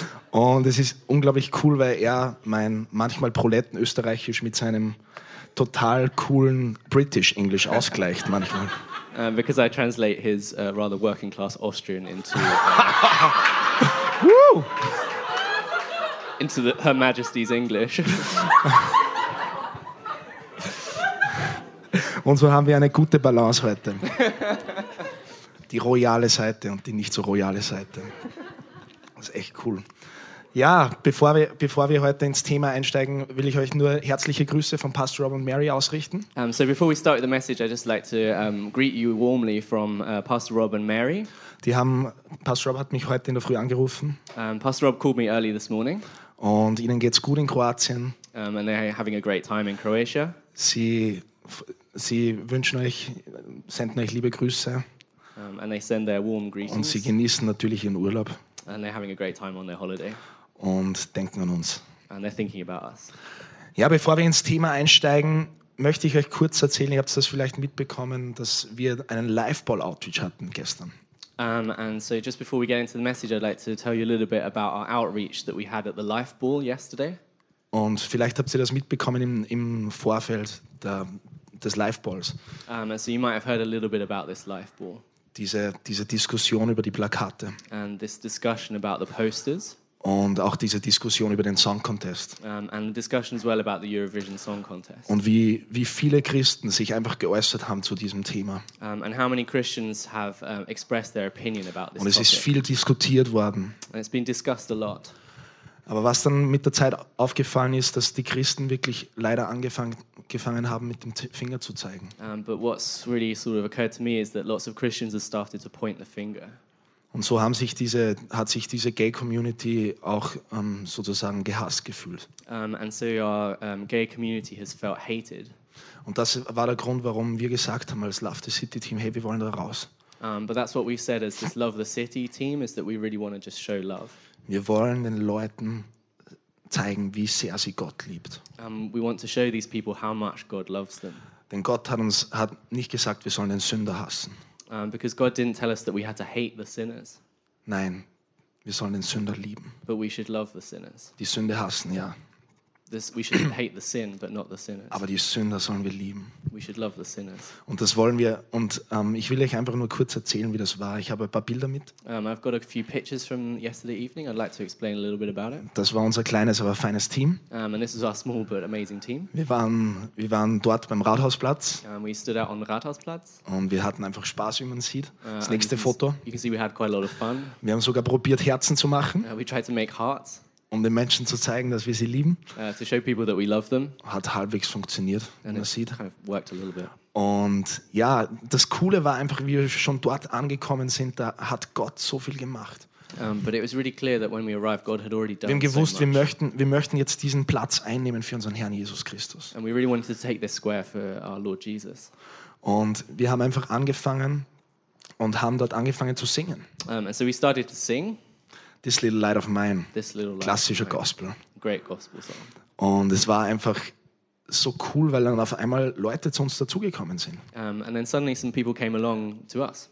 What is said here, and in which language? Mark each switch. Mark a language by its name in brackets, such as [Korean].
[German] Und es ist unglaublich cool, weil er mein manchmal Proletten-Österreichisch mit seinem total coolen British-English ausgleicht manchmal. [English] Because I translate his rather working-class Austrian into into the, Her Majesty's English. [German] Und so haben wir eine gute Balance heute. Die royale Seite und die nicht so royale Seite. Das ist echt cool. Ja, bevor wir heute ins Thema einsteigen, will ich euch nur herzliche Grüße von Pastor Rob und Mary ausrichten. [English] So before we start the message, I'd just like to greet you warmly from Pastor Rob and Mary. [German] Pastor Rob hat mich heute in der Früh angerufen. [English] Pastor Rob called me early this morning. [German] Und ihnen geht's gut in Kroatien. [English] And they're having a great time in Croatia. [German] Sie wünschen euch, senden euch liebe Grüße. [English] And they send their warm greetings. [German] Und sie genießen natürlich ihren Urlaub. [English] And they're having a great time on their holiday. [German] Und denken an uns. [English] And they're thinking about us. [German] Ja, bevor wir ins Thema einsteigen, möchte ich euch kurz erzählen, ihr habt das vielleicht mitbekommen, dass wir einen Live-Ball-Outreach hatten gestern. [English] And so just before we get into the message, I'd like to tell you a little bit about our outreach that we had at the Life Ball yesterday. [German] Und vielleicht habt ihr das mitbekommen im Vorfeld des Life Balls. [English] And so you might have heard a little bit about this Life Ball. [German] Diese Diskussion über die Plakate. [English] And this discussion about the posters. [German] Und auch diese Diskussion über den Song Contest. [English] And the discussion as well about the Eurovision Song Contest. [German] Und wie viele Christen sich einfach geäußert haben zu diesem Thema. [English] And how many Christians have expressed their opinion about this [German] Und es [English] topic. [German] Ist viel diskutiert worden. [English] And it's been discussed a lot. [German] Aber was dann mit der Zeit aufgefallen ist, dass die Christen wirklich leider angefangen haben, mit dem Finger zu zeigen. [English] But what's really sort of occurred to me is that lots of Christians have started to point the finger. [German] Und so hat sich diese Gay-Community auch sozusagen gehasst gefühlt. [English] And so our Gay-Community has felt hated. [German] Und das war der Grund, warum wir gesagt haben als Love the City Team, hey, wir wollen da raus. [English] But that's what we said as this Love the City Team, is that we really want to just show love. [German] Wir wollen den Leuten zeigen, wie sehr sie Gott liebt. [English] We want to show these people how much God loves them. [German] Denn Gott hat nicht gesagt, wir sollen den Sünder hassen. [English] Because God didn't tell us that we had to hate the sinners. [German] Nein, wir sollen den Sünder lieben. [English] But we should love the sinners. [German] Die Sünde hassen, ja. [English] We should hate the sin, but not the sinners. [German] Aber die Sünder sollen wir lieben. [English] We should love the sinners. [German] Und das wollen wir. Und ich will euch einfach nur kurz erzählen, wie das war. Ich habe ein paar Bilder mit. [English] I've got a few pictures from yesterday evening. I'd like to explain a little bit about it. [German] Das war unser kleines, aber feines Team. [English] And this is our small but amazing team. [German] Wir waren dort beim Rathausplatz. [English] We stood out on the Rathausplatz. [German] Und wir hatten einfach Spaß, wie man sieht. Das nächste Foto. [English] You can see we had quite a lot of fun. [German] Wir haben sogar probiert, Herzen zu machen. [English] We tried to make hearts. [German] Um den Menschen zu zeigen, dass wir sie lieben. [English] To show people that we love them. [German] Hat halbwegs funktioniert, [English] and [German] man sieht. [English] Kind of worked a little bit. [German] Und ja, das Coole war einfach, wie wir schon dort angekommen sind, da hat Gott so viel gemacht. [English] But it was really clear that when we arrived, God had already done so [German] much. Wir haben gewusst, [English] so [German] wir möchten jetzt diesen Platz einnehmen für unseren Herrn Jesus Christus. [English] And we really wanted to take this square for our Lord Jesus. [German] Und wir haben einfach angefangen und haben dort angefangen zu singen. [English] And so we started to sing. This Little Light of Mine, This Little Light [German] klassischer [English] of mine. [German] Gospel. [English] Great Gospel song. [German] Und es war einfach so cool, weil dann auf einmal Leute zu uns dazugekommen sind. [English] And then suddenly some people came along to us.